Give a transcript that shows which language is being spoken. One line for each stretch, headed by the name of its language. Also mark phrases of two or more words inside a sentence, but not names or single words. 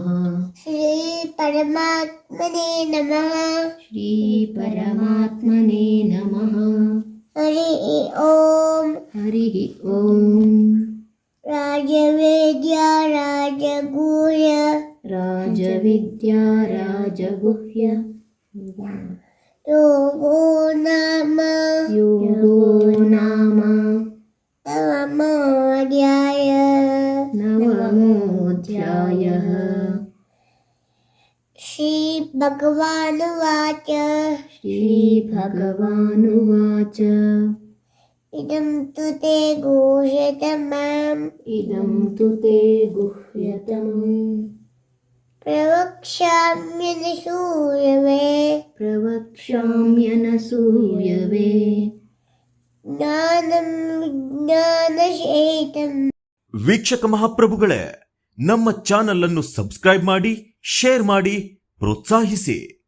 Sanskrit: ಶ್ರೀ ಪರಮಾತ್ಮನೇ ನಮಃ. ಶ್ರೀ ಪರಮಾತ್ಮನೇ ನಮಃ. ಹರಿ ಓಂ. ಹರಿ ಓಂ. ರಾಜವೇದ್ಯ ರಾಜಗುಹ್ಯ. ರಾಜವಿದ್ಯಾ ರಾಜಗುಹ್ಯ. ಯೋಗೋ ನಾಮ. ಯೋಗೋ ನಾಮ. ನವಮೋऽಧ್ಯಾಯ. ನವಮೋऽಧ್ಯಾಯಃ. ಶ್ರೀ ಭಗವಾನುವಾಚ. ಶ್ರೀ ಭಗವಾನುವಾಚ. ಇದಂ ತು ತೇ ಗುಹ್ಯತಮಂ. ಇದಂ ತು ತೇ ಗುಹ್ಯತಮಂ. ಪ್ರವಕ್ಷ್ಯಾಮ್ಯನಸೂಯವೆ. ಪ್ರವಕ್ಷ್ಯಾಮ್ಯನಸೂಯವೆ. ಜ್ಞಾನಂ ವಿಜ್ಞಾನಶೇತಂ.
Kannada: ವೀಕ್ಷಕ ಮಹಾಪ್ರಭುಗಳೇ, ನಮ್ಮ ಚಾನಲ್ ಅನ್ನು ಸಬ್ಸ್ಕ್ರೈಬ್ ಮಾಡಿ, ಶೇರ್ ಮಾಡಿ, ಪ್ರೋತ್ಸಾಹಿಸಿ.